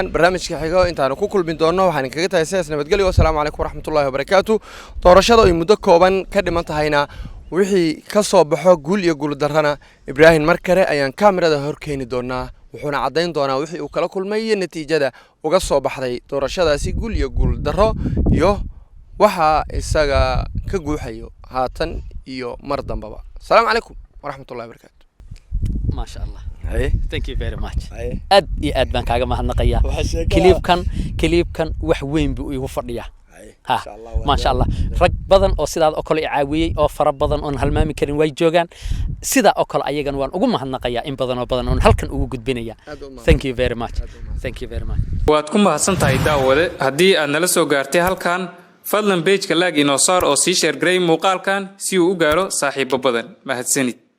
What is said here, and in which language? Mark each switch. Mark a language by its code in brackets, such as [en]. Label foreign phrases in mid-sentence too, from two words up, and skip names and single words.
[so] xigo intaan ku kulmin doono waxaan kaga tahay sidaas nabadgelyo [ar] السلام عليكم ورحمة الله وبركاته [so] doorashada ay muddo kooban ka dhiman tahayna wixii ka soo baxo guul iyo guul darrana Ibrahim markare ayaan kaamirada hor keeni doonaa wuxuuna cadeyn doonaa wixii uu kala kulmay iyo natiijada uga soo baxday doorashadaasi guul iyo guul darro iyo waxa isaga ka guuxayo haatan iyo mar dambaba [ar] السلام عليكم ورحمة الله وبركاته ما شاء الله [en] thank you very much [so] aad iyo aad baan kaaga mahadnaqayaa clipkan wax weyn buu igu fadhiyaa [ar] ما شاء الله [so] rag badan oo sidaad oo kale caawiyay oo fara badan oo halmaami karin way joogan sida oo kale ayagan waan ugu mahadnaqayaa in badan oo halkan ugu gudbinaya [en] thank you very much [so] waad ku mahadsantahay daawade haddii aad nala soo gaartay halkan fadlan page-ka laag inoo saar oo sii share garay muuqaalkan si uu u gaaro saaxiibo badan mahadsanid